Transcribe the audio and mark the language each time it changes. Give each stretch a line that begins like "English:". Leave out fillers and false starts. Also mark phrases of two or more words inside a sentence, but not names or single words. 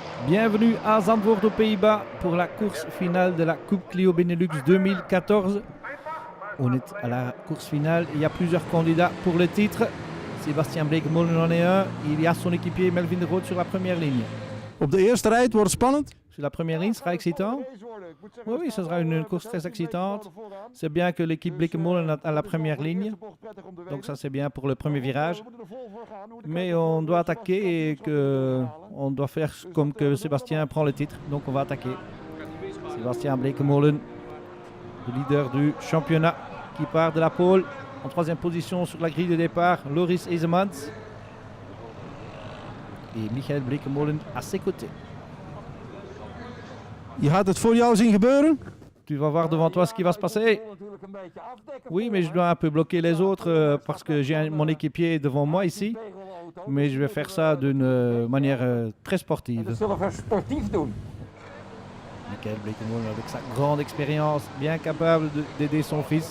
French: Bienvenue à Zandvoort aux Pays-Bas pour la course finale de la Coupe Clio Benelux 2014. On est à la course finale, il y a plusieurs candidats pour le titre. Sébastien Bleekemolen en est un, il y a son équipier Melvin de Groot sur la première ligne.
Dutch: Op de eerste rijd wordt het spannend.
French: Sur la première ligne, ce sera excitant. Oui, ce sera une course très excitante. C'est bien que l'équipe Bleekemolen est à la première ligne. Donc ça c'est bien pour le premier virage. Mais on doit attaquer et on doit faire comme que Sébastien prend le titre. Donc on va attaquer. Sébastien Bleekemolen, le leader du championnat, qui part de la pole. En troisième position sur la grille de départ, Loris Esemans. Et Michael Bleekemolen à ses côtés.
Dutch: Je gaat het voor jou zien gebeuren.
French: Tu vas voir devant toi ce qui va se passer. Oui, mais je dois un peu bloquer les autres parce que j'ai mon équipier devant moi ici. Mais je vais faire ça d'une manière très sportive. Michael Bleekemolen avec sa grande expérience, bien capable d'aider son fils.